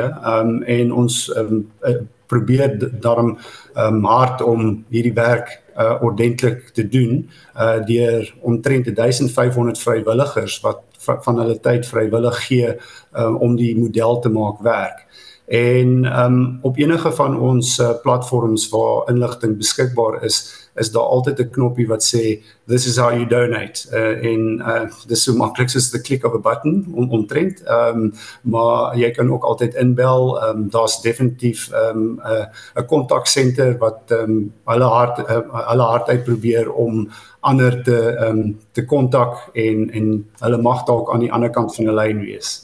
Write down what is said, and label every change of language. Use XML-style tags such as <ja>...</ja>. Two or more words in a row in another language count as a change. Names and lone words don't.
<af>En ons probeer daarom hard om hierdie werk ordentlik te doen deur omtrent 1500 vrywilligers wat van hulle tyd vrywillig gee om die model te maak werk. En op enige van ons platforms waar inligting beskikbaar is daar altyd 'n knoppie wat sê</af> <en>this is how you donate</en> <af>dis so maklik soos</af> <en>the click of a button</en> <af>omtrent, maar jy kan ook altyd inbel. Daar's definitief 'n kontaksenter wat hulle hard uit probeer om ander te kontak en hulle mag dalk aan die ander kant van die lyn wees.</af>